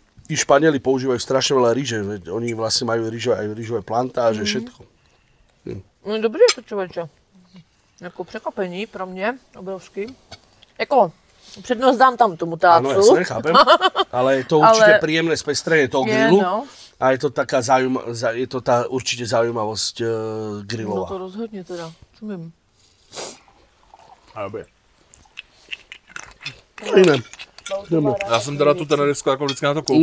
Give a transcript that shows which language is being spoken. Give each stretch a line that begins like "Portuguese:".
Slovak: tí Španieli používajú strašne veľa ryže, veď oni vlastne majú rýžové plantáže, všetko.
Czech: No dobrý je to, člověče. Jako překvapení pro mě, obrovský. Jako, přednost dám tam tomu tácu.
Slovak: Áno, jasne, chápem. Ale je to určite príjemné spestrenie toho grilu. No. A je to taká je to tá určite zaujímavosť grilová.
Czech: No to rozhodně teda, čumím.
Slovak: Iné.
Czech: Já jsem teda tu tenerifskou jako vždycky na to koukal.